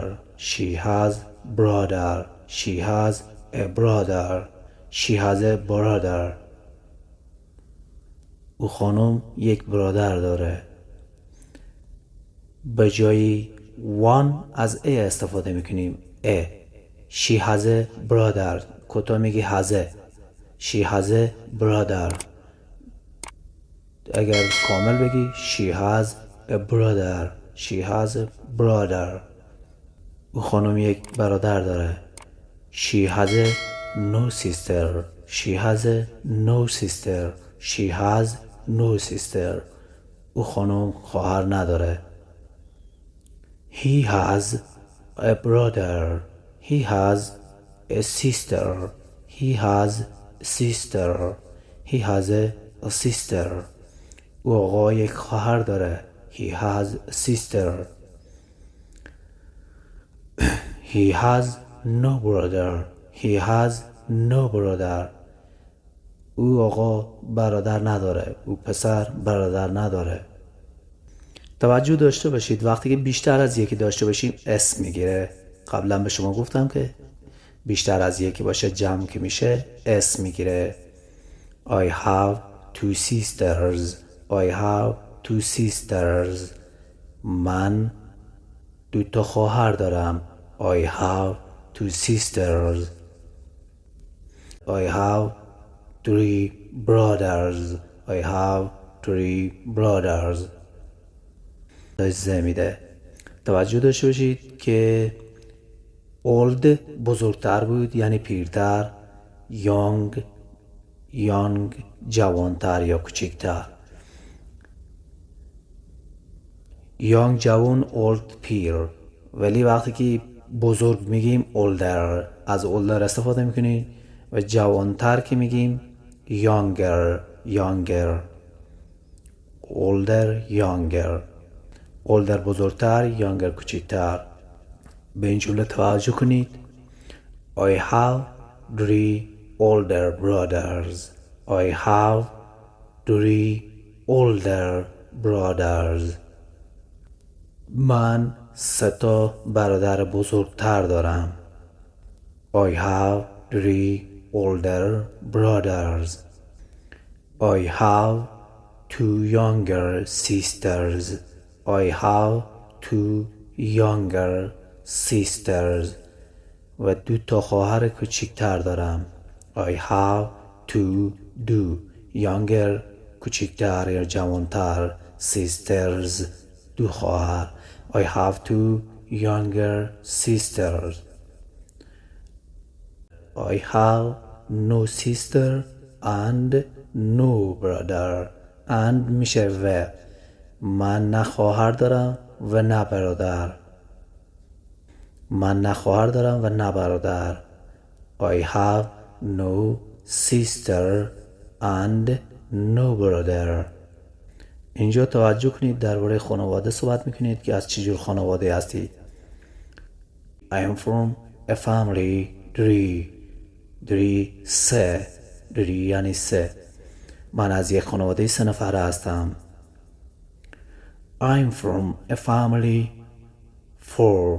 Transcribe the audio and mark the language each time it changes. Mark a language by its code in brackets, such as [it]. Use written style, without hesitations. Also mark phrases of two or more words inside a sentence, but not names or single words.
[en] She has brother. She has a brother. She has a brother. [fa] او خانم یک برادر داره. به جای one از a استفاده میکنیم. [en] a. She has a brother. [fa] کتا میگی [en] has a. She has a brother. [fa] اگر کامل بگی [en] she has a brother. She has a brother. [fa] او خانم یک برادر داره. [en] She has a no sister. She has a no sister. She has no sister. [fa] او خانم خواهر نداره. [en] He has a brother. He has a sister. He has a sister. He has a sister. [fa] او آقا یک خواهر داره. [en] He has a sister. He has no brother. He has no brother. [fa] او آقا برادر نداره. او پسر برادر نداره. توجه داشته باشید وقتی که بیشتر از یکی داشته باشیم اسم میگیره. قبلا به شما گفتم که بیشتر از یکی باشه جمع که میشه اسم میگیره. [en] I have two sisters. I have two sisters. [fa] من دو تا خواهر دارم. [en] I have two sisters. I have three brothers. I have three brothers. [fa] میده. توجه داشته باشید که old بزرگتر بود یعنی پیرتر. young جوانتر یا کوچکتر. young جوان، old پیر. ولی وقتی که بزرگ میگیم older، از older استفاده میکنیم. و جوانتر که میگیم younger. older بزرگتر، younger کوچکتر. به این جمله توجه کنید. [en] I have three older brothers. I have three older brothers. [fa] من 3 تا برادر بزرگتر دارم. [en] I have three older brothers. I have 2 younger sisters. I have 2 younger sisters. [fa] و 2 تا خواهر کوچکتر دارم. [en] I have 2 younger [fa] کوچکتر یا جوانتر [en] sisters 2 خواهر. I have 2 younger sisters. I have no sister and no brother. [fa] and میشه و. من نه خواهر دارم و نه برادر. من نه خواهر دارم و نه برادر. [en] I have no sister and no brother. [fa] اینجا توجه کنید درباره خانواده صحبت میکنید که از چجور خانواده هستید. [en] I am from a family [fa] دری یعنی سه. من از یک خانواده 3 نفره هستم. [en] I'm from a family 4.